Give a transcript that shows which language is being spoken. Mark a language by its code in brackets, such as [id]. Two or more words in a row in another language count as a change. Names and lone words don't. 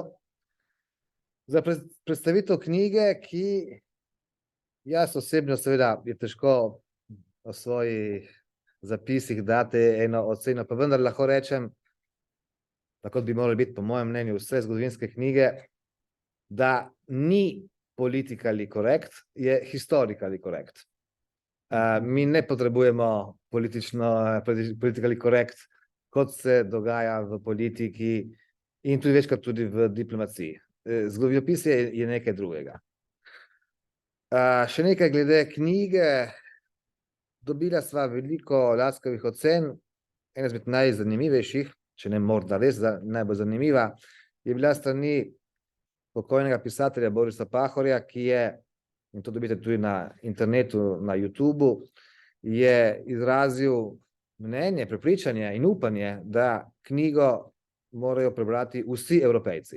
[sl] za predstavitev knjige, ki jaz osebno seveda je težko o svojih zapisih dati eno oceno, pa vendar lahko rečem, tako bi morali biti po mojem mnenju vse zgodovinske knjige, da ni [en] politically correct, [sl] je [en] historically correct. [sl] Mi ne potrebujemo [en] politically correct, [sl] kot se dogaja v politiki in tudi večkrat tudi v diplomaciji. Zgodovinopisje je nekaj drugega. Še nekaj glede knjige. Dobila sva veliko laskavih ocen. Ena izmed najzanimivejših, če ne morda res najbolj zanimiva, je bila strani pokojnega pisatelja Borisa Pahorja, ki je, in to dobite tudi na internetu, na YouTubu, je izrazil mnenje, prepričanje in upanje, da knjigo morajo prebrati vsi Evropejci.